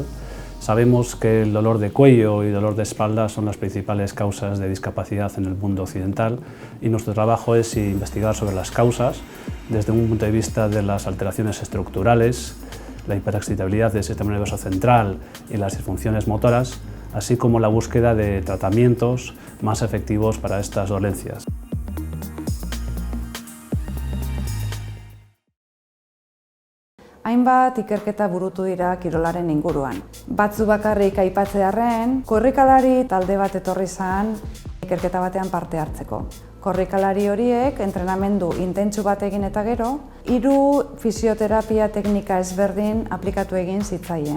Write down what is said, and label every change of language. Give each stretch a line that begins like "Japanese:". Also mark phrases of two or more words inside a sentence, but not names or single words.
Spanish: Sabemos que el dolor de cuello y dolor de espalda son las principales causas de discapacidad en el mundo occidental y nuestro trabajo es investigar sobre las causas desde un punto de vista de las alteraciones estructurales, la hiperexcitabilidad del sistema nervioso central y las disfunciones motoras, así como la búsqueda de tratamientos más efectivos para estas dolencias.
Basque: Hainbat ikerketa burutu dira kirolaren inguruan. Batzu bakarrik aipatzearren, korrikalari talde bat etorri zen ikerketa batean parte hartzeko. Korrikalari horiek entrenamendu intentsu bat egin eta gero, 3 fisioterapia teknika ezberdin aplikatu egin zitzaien.